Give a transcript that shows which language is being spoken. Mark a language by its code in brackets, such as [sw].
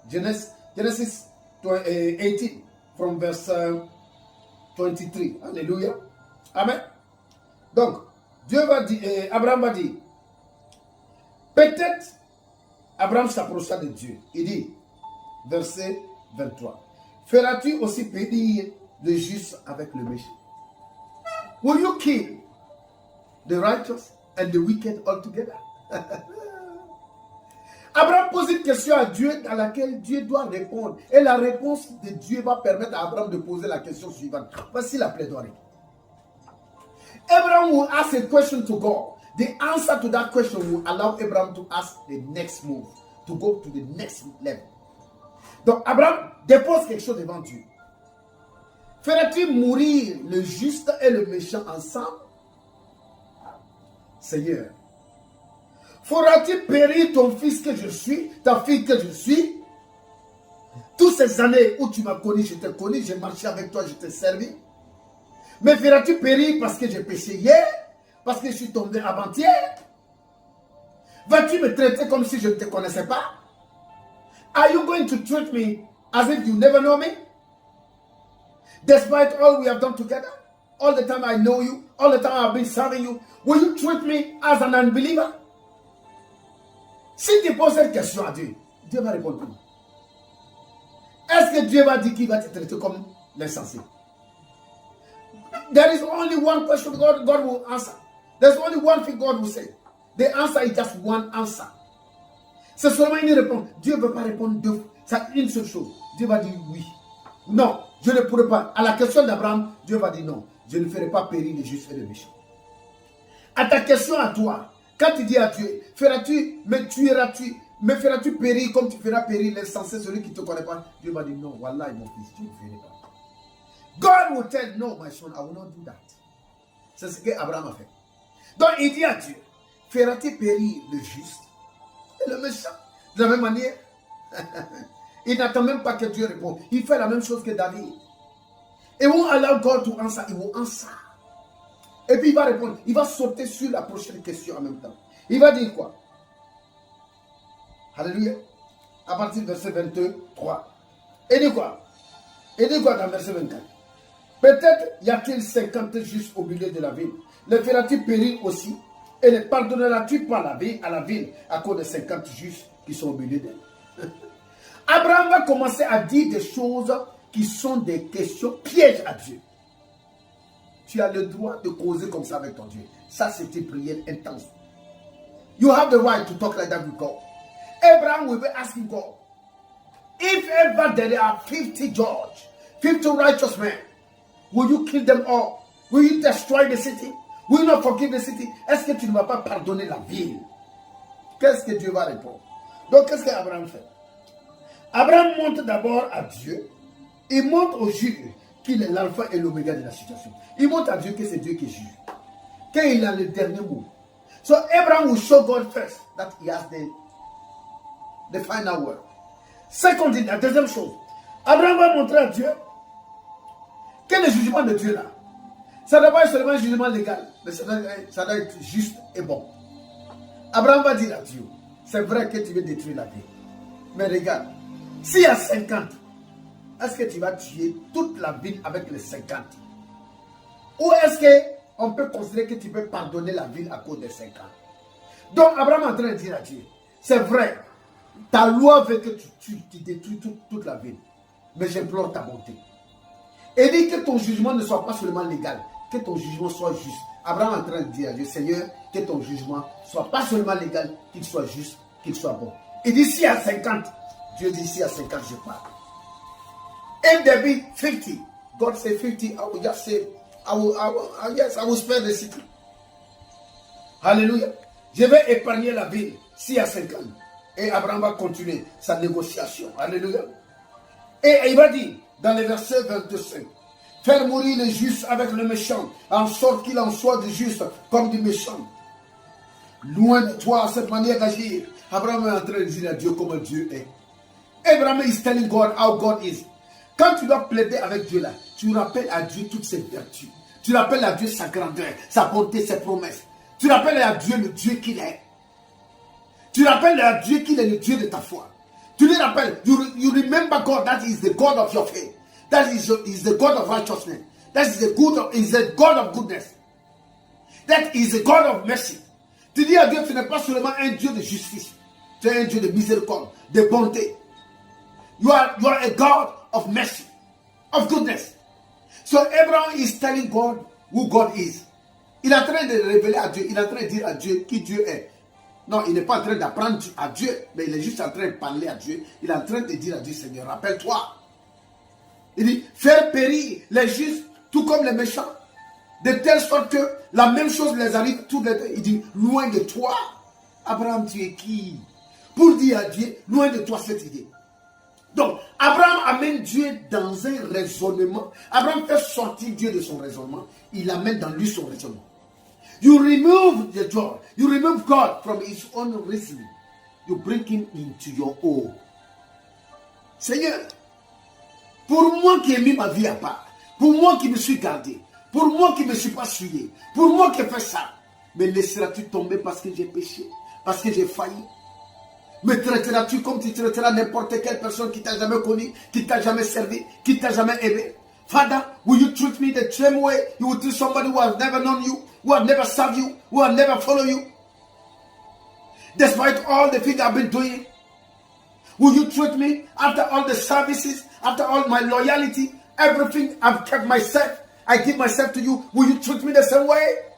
[en] Genesis 18 from verse 23. Alléluia. Amen. [fr] Donc, Dieu va dire, Abraham va dire, peut-être Abraham s'approcha de Dieu. Il dit, verset 23, feras-tu aussi périr le juste avec le méchant? [en] Will you kill the righteous and the wicked altogether? [fr] Abraham pose une question à Dieu à laquelle Dieu doit répondre. Et la réponse de Dieu va permettre à Abraham de poser la question suivante. Voici la plaidoirie. [en] Abraham will ask a question to God. The answer to that question will allow Abraham to ask the next move, to go to the next level. [fr] Donc Abraham dépose quelque chose devant Dieu. Feras-tu mourir le juste et le méchant ensemble? Seigneur, feras-tu périr ton fils que je suis, ta fille que je suis? Toutes ces années où tu m'as connu, je t'ai connu, j'ai marché avec toi, je t'ai servi. Mais feras-tu périr parce que j'ai péché hier? Parce que je suis tombé avant-hier? Vas-tu me traiter comme si je ne te connaissais pas? [en] Are you going to treat me as if you never know me? Despite all we have done together, all the time I know you, all the time I've been serving you, will you treat me as an unbeliever? [fr] Si tu poses cette question à Dieu, Dieu va répondre comment? Est-ce que Dieu va dire qu'il va te traiter comme l'insensé? [en] There is only one question God will answer. There's only one thing God will say. The answer is just one answer. [fr] C'est seulement une réponse. Dieu ne veut pas répondre deux. C'est une seule chose. Dieu va dire oui. Non, je ne pourrai pas. À la question d'Abraham, Dieu va dire non. Je ne ferai pas périr les justes et les méchants. À ta question à toi, quand tu dis à Dieu, me feras-tu périr comme tu feras périr l'insensé, celui qui ne te connaît pas? Dieu va dire non, wallah mon fils, tu ne feras pas. [en] God will tell, no, my son, I will not do that. [fr] C'est ce qu'Abraham a fait. Donc il dit à Dieu, feras-tu périr le juste et le méchant? De la même manière, il n'attend même pas que Dieu réponde. Il fait la même chose que David. [en] Et won't allow God to answer, il will answer. [fr] Et puis il va répondre, il va sauter sur la prochaine question en même temps. Il va dire quoi? Alléluia. À partir du verset 23. Et dit quoi? Et dit quoi dans le verset 24? Peut-être y a-t-il 50 justes au milieu de la ville. Les feras-tu périr aussi? Et ne pardonneras-tu pas à la ville à cause de 50 justes qui sont au milieu d'elle? Abraham va commencer à dire des choses qui sont des questions pièges à Dieu. Tu as le droit de causer comme ça avec ton Dieu. Ça, c'est une prière intense. [en] You have the right to talk like that with God. Abraham will be asking God, if ever there are 50 judges, 50 righteous men, will you kill them all? Will you destroy the city? Will you not forgive the city? [fr] Est-ce que tu ne vas pas pardonner la ville? Qu'est-ce que Dieu va répondre? Donc, qu'est-ce qu'Abraham fait? Abraham montre d'abord à Dieu. Il montre au juge qu'il est l'alpha et l'oméga de la situation. Il montre à Dieu que c'est Dieu qui juge. Qu'il a le dernier mot. [en] So Abraham will show God first that he has the final word. [fr] Second, la deuxième chose. Abraham va montrer à Dieu que le jugement de Dieu là, ça ne doit pas être seulement un jugement légal, mais ça doit être juste et bon. Abraham va dire à Dieu, c'est vrai que tu veux détruire la ville. Mais regarde, s'il y a 50, est-ce que tu vas tuer toute la ville avec les 50? Ou est-ce qu'on peut considérer que tu peux pardonner la ville à cause des 50? Donc Abraham est en train de dire à Dieu, c'est vrai, ta loi veut que tu détruis toute la ville. Mais j'implore ta bonté. Et dit que ton jugement ne soit pas seulement légal, que ton jugement soit juste. Abraham est en train de dire à Dieu, Seigneur, que ton jugement soit pas seulement légal, qu'il soit juste, qu'il soit bon. Il dit, s'il y a 50, Dieu dit, s'il y a 50, je parle. [en] If there be 50, God say 50, I will just say, yes, I will spare the city. Alléluia. [fr] Je vais épargner la ville s'il y a 50. Et Abraham va continuer sa négociation. Alléluia. Et il va dire, dans le verset 25, faire mourir le juste avec le méchant, en sorte qu'il en soit du juste comme du méchant. Loin de toi cette manière d'agir. Abraham est en train de dire à Dieu comment Dieu est. [en] Abraham is telling God how God is. [fr] Quand tu dois plaider avec Dieu là, tu rappelles à Dieu toutes ses vertus. Tu rappelles à Dieu sa grandeur, sa bonté, ses promesses. Tu rappelles à Dieu le Dieu qu'il est. Tu rappelles à Dieu qu'il est le Dieu de ta foi. Tu lui rappelles, [en] you remember God, that is the God of your faith. That is the God of righteousness. That is the God of goodness. That is the God of mercy. [fr] Tu dis à Dieu, tu n'es pas seulement un Dieu de justice. Tu es un Dieu de miséricorde, de bonté. [en] You are a God of mercy, of goodness. So Abraham is telling God who God is. [fr] Il est en train de révéler à Dieu, il est en train de dire à Dieu qui Dieu est. Non, il n'est pas en train d'apprendre à Dieu, mais il est juste en train de parler à Dieu. Il est en train de dire à Dieu, Seigneur, rappelle-toi. Il dit, faire périr les justes, tout comme les méchants, de telle sorte que la même chose les arrive tous les deux. Il dit, loin de toi, Abraham, tu es qui? Pour dire à Dieu, loin de toi cette idée. Donc, Abraham amène Dieu dans un raisonnement. Abraham fait sortir Dieu de son raisonnement. Il amène dans lui son raisonnement. [en] You remove the joy. You remove God from his own reasoning. You bring him into your own. [fr] Seigneur, pour moi qui ai mis ma vie à part, pour moi qui me suis gardé, pour moi qui ne me suis pas souillé, pour moi qui ai fait ça, me laisseras-tu tomber parce que j'ai péché, parce que j'ai failli? Me traiteras-tu comme tu traiteras n'importe quelle personne qui t'a jamais connu, qui t'a jamais servi, qui t'a jamais aimé? [en] Father, will you treat me the same way you would treat somebody who has never known you, who has never served you, who has never followed you? Despite all the things I've been doing, will you treat me after all the services, after all my loyalty, everything I've kept myself, I give myself to you, will you treat me the same way?